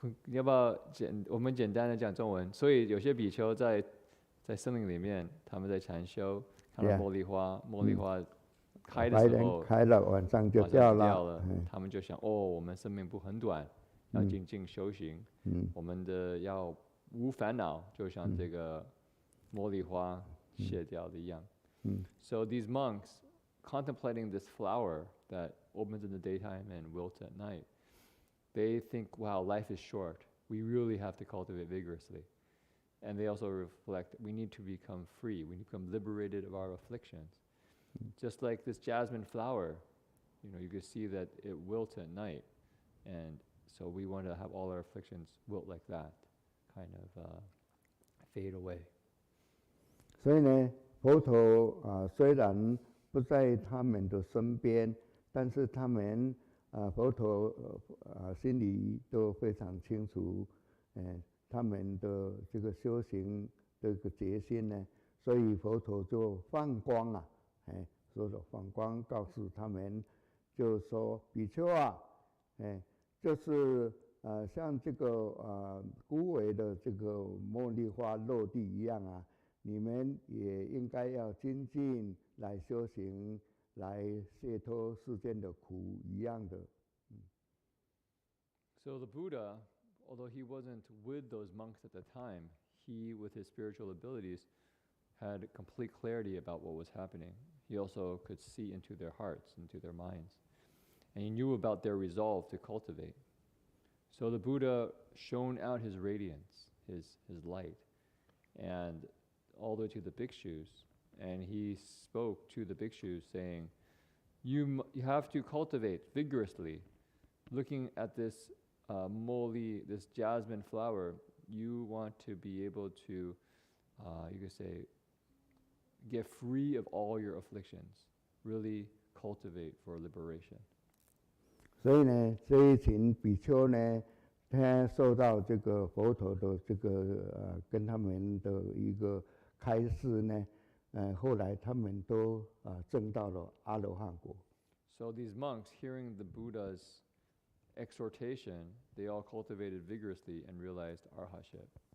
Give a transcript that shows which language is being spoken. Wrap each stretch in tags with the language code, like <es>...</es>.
<zh>要不要我们简单的讲中文？所以有些比丘在森林里面，他们在禅修，看到茉莉花，茉莉花开的时候，开了，晚上就掉了。他们就想，我们生命不很短，要精进修行。我们的要无烦恼，就像这个茉莉花谢掉的一样。</zh> <en>So these monks contemplating this flower that opens in the daytime and wilts at night, they think, wow, life is short. We really have to cultivate vigorously. And they also reflect, we need to become free. We need to become liberated of our afflictions. Just like this jasmine flower, you can see that it wilts at night. And so we want to have all our afflictions wilt like that, kind of fade away.</en> <zh>所以呢，佛陀虽然不在他们的身边，但是他们佛陀心里都非常清楚，他们的这个修行的一个决心呢，所以佛陀就放光说的放光告诉他们，就说比丘啊，就是像这个枯萎的这个茉莉花落地一样啊，你们也应该要精进来修行，来解脱世间的苦一样的。</zh> <en>So the Buddha, although he wasn't with those monks at the time, he, with his spiritual abilities, had complete clarity about what was happening. He also could see into their hearts, into their minds. And he knew about their resolve to cultivate. So the Buddha shone out his radiance, his light, and all the way to the bhikshus. And he spoke to the bhikshus saying, you have to cultivate vigorously looking at this moli, this jasmine flower, you want to be able to, you could say, get free of all your afflictions, really cultivate for liberation.</en> <zh>所以呢，这一群比丘呢，他受到这个佛陀的这个跟他们的一个开示呢，后来他们都证到了阿罗汉果。</zh> <en>So these monks, hearing the Buddha's exhortation, they all cultivated vigorously and realized arhatship.</en>